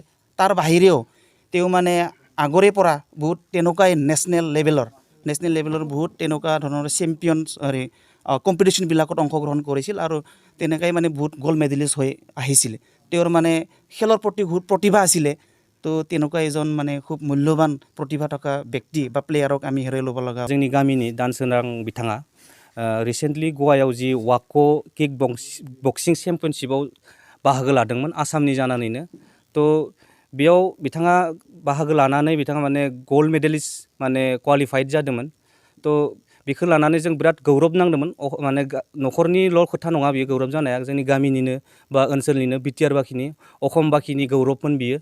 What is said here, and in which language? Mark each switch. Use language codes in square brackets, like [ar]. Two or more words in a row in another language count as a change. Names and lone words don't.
[as] তাৰ বাহিৰেও তেওঁ মানে আগৰে পৰা বহুত তেনেকুৱাই [en] national level [as] বহুত তেনেকুৱা ধৰণৰ [en] champion competition [as] অংশগ্ৰহণ কৰিছিল আৰু তেনেকৈ মানে বহুত [en] gold medallist [as] হৈ আহিছিল। তেওঁৰ মানে খেলৰ প্ৰতি বহুত প্ৰতিভা আছিলে। তো তেনেকুৱা এজন মানে খুব মূল্যৱান প্ৰতিভা থকা ব্যক্তি বা প্লেয়াৰক আমি হেৰাই ল'ব লগা। [brx] जोंनि गामिनि दानसोरां बिथाङा रिसेन्टलि गवायाव जि वाको [en] kick boxing championship [brx] बाहागो लादोंमोन आसामनि जानानैनो। तो बेयाव बिथाङा बाहागो लानानै बिथाङा माने [en] gold medallist [brx] माने क्वालिफाइड जादोंमोन। तो बेखौ लानानै जों बिराद गौरब नांदोंमोन। माने न'खरनिल' खोथा नङा बियो गौरब जानाया, जोंनि गामिनिनो बा ओनसोलनिनो बिटिआर बाखिनि अखम बाखिनि गौरबमोन बियो।